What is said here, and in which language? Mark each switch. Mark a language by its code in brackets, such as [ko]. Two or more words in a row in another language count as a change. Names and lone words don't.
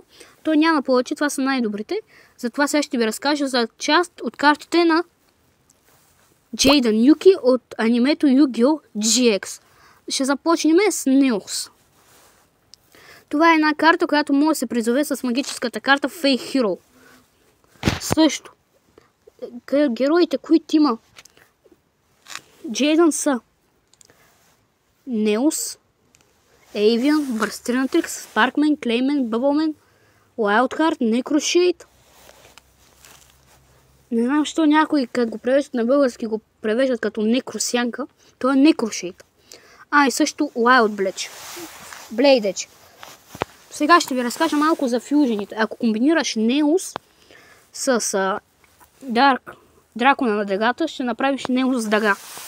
[bg] Той няма повече, това са най-добрите. Затова сега ще ви разкажа за част от картите на Джейдън Юки от анимето Yu-Gi-Oh! GX. Ще започнем с Неос. Това е една карта, която може да се призове с магическата карта Fake Hero. Също, героите, които има Джейдън са Неос, Avian, Бърстрinatrix, Sparkman, Clayman, Bubbleman, Wildcard, Necroshade. Не знам, защо някои, като го превеждат на български, го превеждат като Некросянка. То е Necroshade. И също Wild Blade. Сега ще ви разкажа малко за фюжените. Ако комбинираш Неос с Дракона на дъгата, ще направиш Неос с дъга.